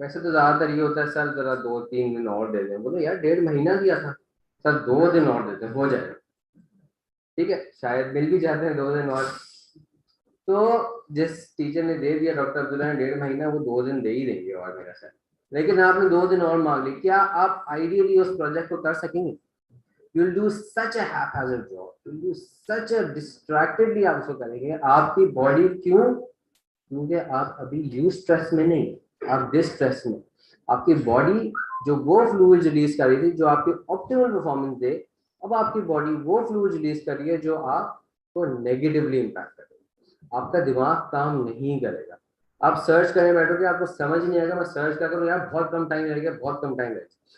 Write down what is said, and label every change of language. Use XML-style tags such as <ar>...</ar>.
<hi>वैसे तो ज्यादातर ये होता है, सर जरा 2-3 दिन और दे दें, बोलो यार 1.5 महीना दिया था सर, 2 दिन और देते हो जाएगा, ठीक है? शायद मिल भी जाते हैं 2 दिन और। तो जिस टीचर ने दे दिया, डॉक्टर अब्दुल्ला ने 1.5 महीना, वो 2 दिन दे ही देंगे और मेरा सर। लेकिन आपने 2 दिन और मांग ली, क्या आप आइडियली उस प्रोजेक्ट को कर सकेंगे?</hi> <en>you'll do such a haphazard job, you'll do such a distractedly</en> <hi>आप उसको करेंगे। आपकी बॉडी क्यों? क्योंकि आप अभी यूज स्ट्रेस में नहीं, आप डिस स्ट्रेस में। आपकी बॉडी जो वो फ्लूइड रिलीज कर रही थी जो आपकी ऑप्टिमल परफॉर्मेंस दे, अब आपकी बॉडी वो फ्लूइड रिलीज कर रही है जो आपको नेगेटिवली इम्पैक्ट करेगा। आपका दिमाग काम नहीं करेगा। आप सर्च करने बैठोगे, आपको समझ नहीं आएगा, मैं सर्च क्या करूँ यार, बहुत कम टाइम लगेगा, बहुत कम टाइम लगेगा।</hi>